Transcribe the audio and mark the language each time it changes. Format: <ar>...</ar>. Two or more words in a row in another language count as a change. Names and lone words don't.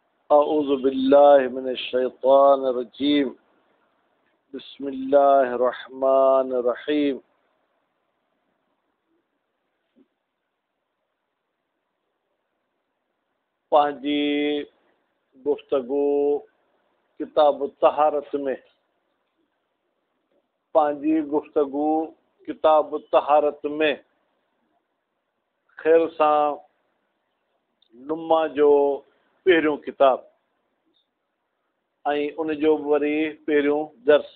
<ar>أعوذ بالله من الشيطان الرجيم. بسم الله الرحمن الرحيم.</ar> <sd>पंहिंजी गुफ्तगू किताब तहारत में ख़ैर सां नुमा जो पहिरियों किताब ऐं उनजो वरी पहिरियों दर्स।</sd>